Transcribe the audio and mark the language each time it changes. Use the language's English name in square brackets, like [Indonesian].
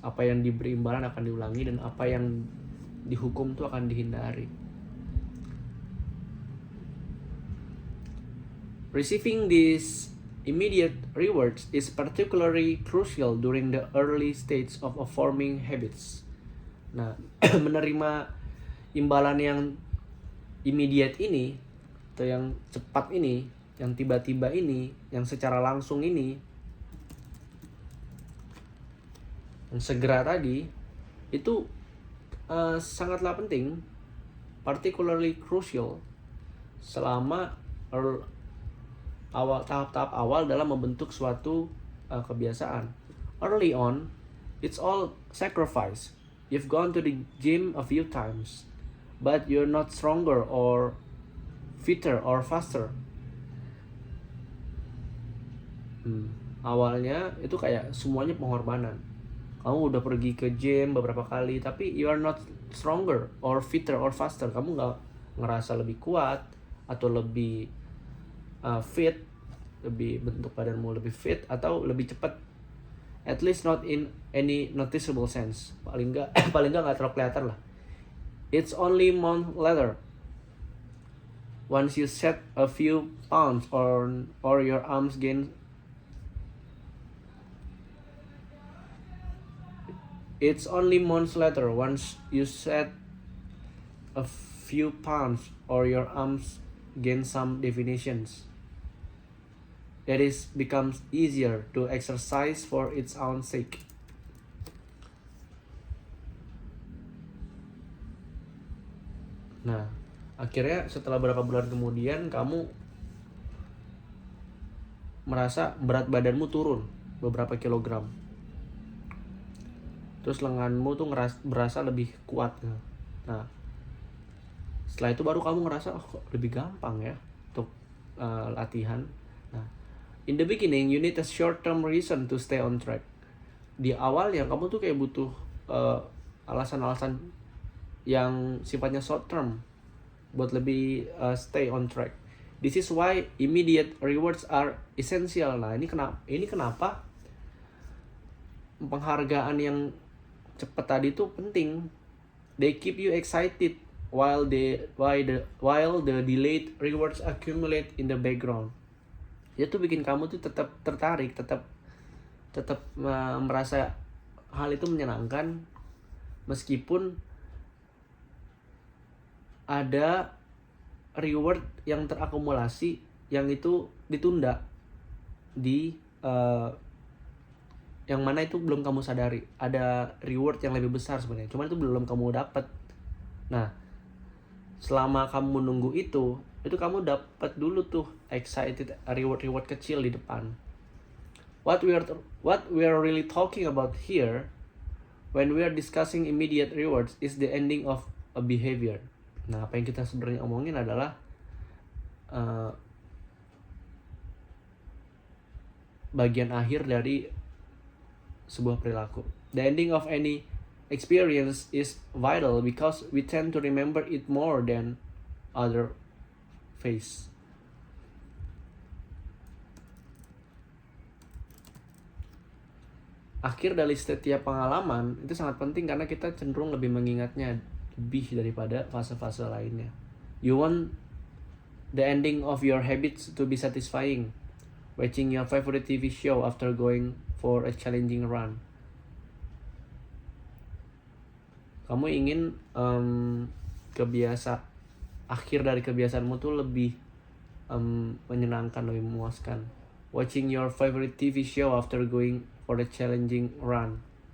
[Indonesian] Apa yang diberi imbalan akan diulangi, dan apa yang dihukum itu akan dihindari. [English] Receiving these immediate rewards is particularly crucial during the early stage of forming habits. [Indonesian] Nah, menerima imbalan yang immediate ini, atau yang cepat ini, yang tiba-tiba ini, yang secara langsung ini, yang segera tadi, itu sangatlah penting, [English] particularly crucial [Indonesian] selama tahap-tahap awal dalam membentuk suatu kebiasaan. [English] Early on, it's all sacrifice. You've gone to the gym a few times, but you're not stronger or fitter or faster. [Indonesian] Awalnya itu kayak semuanya pengorbanan. Kamu udah pergi ke gym beberapa kali, tapi [English] you are not stronger or fitter or faster. [Indonesian] Kamu nggak ngerasa lebih kuat atau lebih fit, lebih bentuk badanmu lebih fit atau lebih cepat. [English] At least not in any noticeable sense. [Indonesian] Paling nggak terlalu kelihatan lah. [English] It's only month later, once you set a few pounds or your arms gain. It's only months later, once you set a few pounds or your arms gain some definitions, that it becomes easier to exercise for its own sake. [Indonesian] Nah, akhirnya setelah beberapa bulan kemudian kamu merasa berat badanmu turun beberapa kilogram. Terus lenganmu tuh berasa lebih kuat. Nah, setelah itu baru kamu ngerasa kok lebih gampang ya untuk latihan. [English] Nah, in the beginning you need a short term reason to stay on track. [Indonesian] Di awal yang kamu tuh kayak butuh alasan-alasan yang sifatnya short term buat lebih [English] stay on track. This is why immediate rewards are essential. [Indonesian] Nah, ini kenapa penghargaan yang cepat tadi itu penting. [English] They keep you excited while the delayed rewards accumulate in the background. [Indonesian] Itu bikin kamu tuh tetap tertarik, tetap merasa hal itu menyenangkan meskipun ada reward yang terakumulasi yang itu ditunda di yang mana itu belum kamu sadari. Ada reward yang lebih besar sebenarnya, cuman itu belum kamu dapat. Nah, selama kamu menunggu itu kamu dapat dulu tuh excited reward kecil di depan. [English] What we are really talking about here when we are discussing immediate rewards is the ending of a behavior. [Indonesian] Nah, apa yang kita sebenarnya omongin adalah bagian akhir dari sebuah perilaku. [English] The ending of any experience is vital because we tend to remember it more than other phase. [Indonesian] Akhir dari setiap pengalaman itu sangat penting karena kita cenderung lebih mengingatnya lebih daripada fase-fase lainnya. [English] You want the ending of your habits to be satisfying. Watching your favorite TV show after going for a challenging run. [Indonesian] Kamu ingin akhir dari kebiasaanmu tuh lebih menyenangkan, lebih memuaskan. [English] Watching your favorite TV show after going for a challenging run.